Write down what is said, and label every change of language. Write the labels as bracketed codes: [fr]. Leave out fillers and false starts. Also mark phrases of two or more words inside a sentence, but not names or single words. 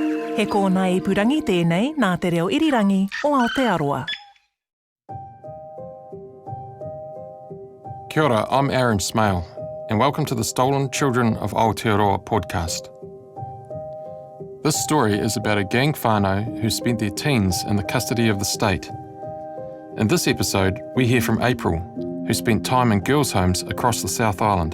[mi] He kōna ipurangi tēnei nā te reo irirangi o Aotearoa. Kia ora, [en] I'm Aaron Smale, and welcome to the Stolen Children of Aotearoa podcast. This story is about a gang whānau who spent their teens in the custody of the state. In this episode, we hear from April, who spent time in girls' homes across the South Island.